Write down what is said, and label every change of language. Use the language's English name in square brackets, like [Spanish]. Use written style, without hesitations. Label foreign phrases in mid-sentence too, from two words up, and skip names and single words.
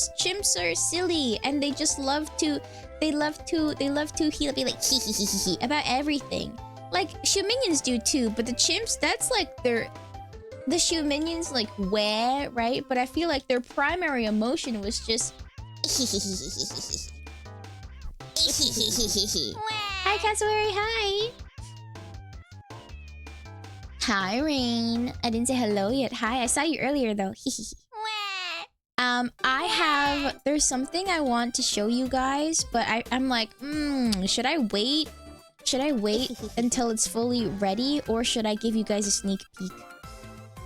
[English] Chimps are silly, and they just love to... They love to be like hee about everything. Like, Shu minions do too, but the chimps, that's like their... The Shu minions, like, where, right? But I feel like their primary emotion was just... Hi, Cassowary, hi! Hi, Rain. I didn't say hello yet. Hi, I saw you earlier, though. There's something I want to show you guys, but I'm like, should I wait? Should I wait until it's fully ready, or should I give you guys a sneak peek?